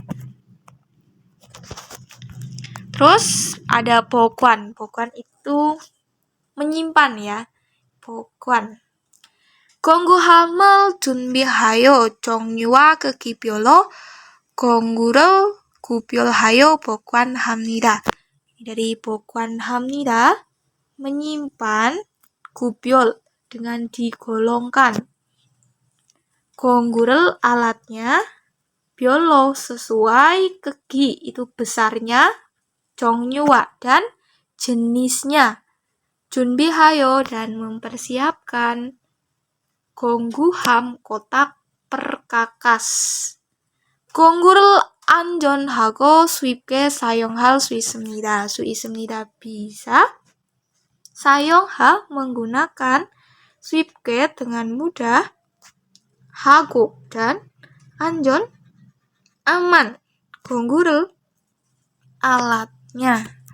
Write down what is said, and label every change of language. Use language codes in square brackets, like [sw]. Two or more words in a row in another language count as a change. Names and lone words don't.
[id] Terus ada bo관. Bo관 itu menyimpan ya. [ko] bo관. 공구함을 준비하여 종류와 크기별로 공구를 구별하여 보관합니다. [id] Dari 보관합니다, menyimpan, 구별 dengan digolongkan. 공구를 alatnya, 별로 sesuai, 크기 itu besarnya, 종류와 dan jenisnya, 준비하여 dan mempersiapkan, 공구함 kotak perkakas. [ko] 공구를 안전하고 쉽게 사용할 수 있습니다. [id] bisa 사용하 menggunakan, 쉽게 dengan mudah, 하고 dan 안전 aman. 공구를 alatnya.